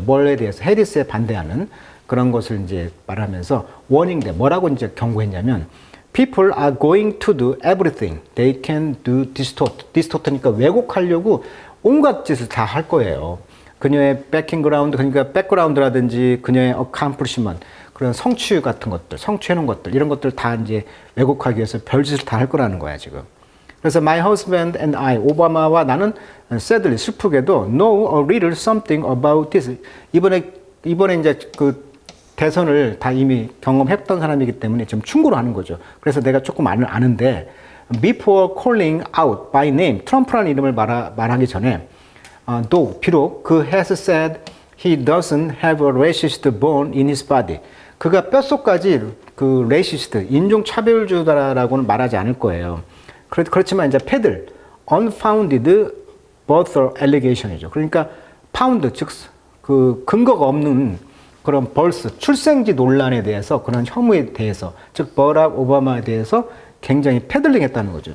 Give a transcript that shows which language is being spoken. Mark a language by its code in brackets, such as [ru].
[ko] 뭘에 대해서 해리스에 반대하는 그런 것을 이제 말하면서 warning 뭐라고 이제 경고했냐면 [en] people are going to do everything they can do distort [ko] 니까 왜곡하려고 온갖 짓을 다 할 거예요. 그녀의 백킹그라운드, 그러니까 백그라운드라든지 그녀의 accomplishment, 그런 성취 같은 것들, 성취해놓은 것들, 이런 것들 다 이제 왜곡하기 위해서 별짓을 다 할 거라는 거야, 지금. 그래서 [en] my husband and I, [ko] 오바마와 나는 [en] sadly, [ko] 슬프게도 [en] know a little something about this. [ko] 이번에 이제 그 대선을 다 이미 경험했던 사람이기 때문에 좀 충고를 하는 거죠. 그래서 내가 조금 아는데 [en] before calling out by name, [ko] 트럼프라는 이름을 말하기 전에 [en] though, [ko] 비록 그 [en] has said he doesn't have a racist bone in his body. [ko] 그가 뼛속까지 그 racist, 인종차별주다라고는 말하지 않을 거예요. 그렇지만 이제 패들, [en] unfounded birth allegation [ko] 이죠. 그러니까 found, 즉 그 근거가 없는 그런 벌스, 출생지 논란에 대해서, 그런 혐의에 대해서, 즉 버락 오바마에 대해서 굉장히 패들링 했다는 거죠.